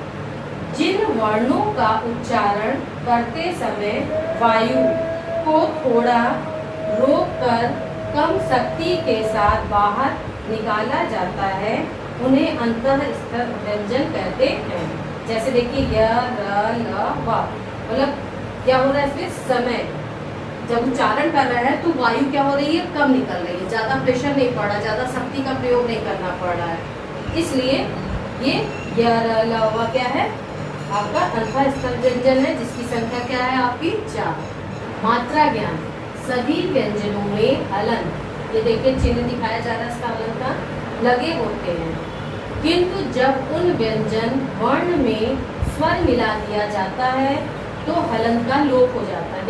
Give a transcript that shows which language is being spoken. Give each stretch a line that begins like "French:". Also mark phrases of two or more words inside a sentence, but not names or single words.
Hindi: जिन वर्णों का उच्चारण करते समय वायु को थोड़ा रोककर कम शक्ति के साथ बाहर निकाला जाता है, उन्हें अंतःस्थ व्यंजन कहते हैं। जैसे देखिए य, र, ल, व, मतलब क्या हो रहा है इसमें? समय जब उच्चारण कर रहा है तो वायु क्या हो रही है? कम निकल रही है, ज़्यादा प्रेशर नहीं पड़ रहा, ज़्यादा शक्ति का प्रयोग नहीं करना पड़ रहा है, इसलिए ये य र ल व क्या है आपका अल्फा स्थल व्यंजन है, जिसकी संख्या क्या है आपकी 4। मात्रा ज्ञान, सभी व्यंजनों में हलन, ये देखिए चिन्ह दिखाया जा रहा है इसका हलन का, लगे होते हैं, किंतु जब उन व्यंजन वर्ण में स्वर मिला दिया जाता है तो हलन का लोप हो जाता है।